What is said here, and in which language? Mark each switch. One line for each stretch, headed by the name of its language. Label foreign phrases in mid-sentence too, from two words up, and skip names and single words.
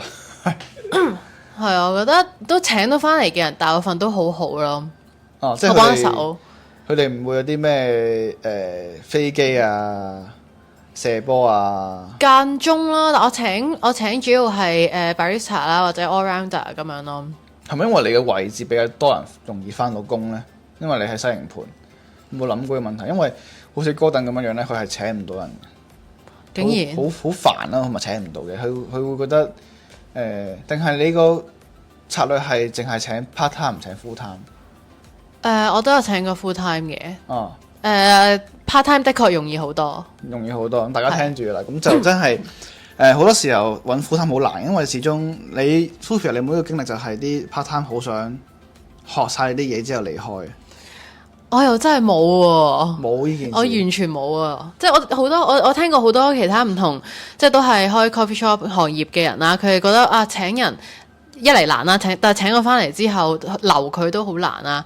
Cantonese: 係啊，我覺得都請到翻嚟嘅人，大部分都好好咯。即係幫手，佢哋唔會有啲咩飛機啊、 射波啊？間中啦，但我請主要係barista 啦或者
English: all rounder
Cantonese: 咁樣咯。係咪因為你嘅位置比較多人容易翻到工咧？因為你喺西營盤，有冇諗過個問題？因為好似哥頓咁樣樣咧，佢係請唔到人，竟然好煩啦，同埋請唔到嘅。佢會覺得定係你個策略係淨係請
English: part time
Cantonese: 唔請
English: full time？
Cantonese: 我都有請過
English: full time
Cantonese: 嘅。哦。
English: part time
Cantonese: 的確容易好多，容易好多。咁大家聽住啦，咁就真係好多時候揾
English: full time
Cantonese: 好難，因為始終你 Sophia 你每一個經歷就係啲
English: part time
Cantonese: 好想學晒啲嘢之後離開。我又真係冇喎，冇呢件事，我完全冇啊！即係我聽過好多其他唔同，即係都係開
English: coffee shop
Cantonese: 行業嘅人啦，佢哋覺得啊請人一嚟難啦，但係請我翻嚟之後留佢都好難啦。